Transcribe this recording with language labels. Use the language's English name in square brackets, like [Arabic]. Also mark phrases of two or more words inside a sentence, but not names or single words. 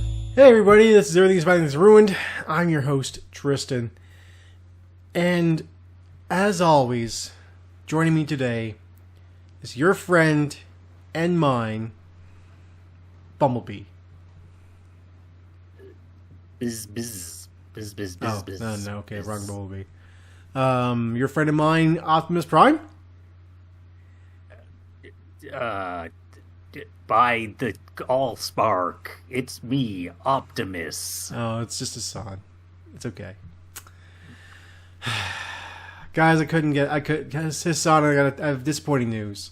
[English] Hey everybody, this is Everything's Fine, Everything's Ruined. I'm your host, Tristan. And, as always, joining me today is your friend and mine, Bumblebee. Biz, biz, biz, biz, Oh, biz, no, okay, biz. wrong Bumblebee. Your friend of mine, Optimus Prime? By the Allspark, it's me, Optimus. Oh, it's just Hassan. It's okay. Guys, Hassan, I have disappointing news.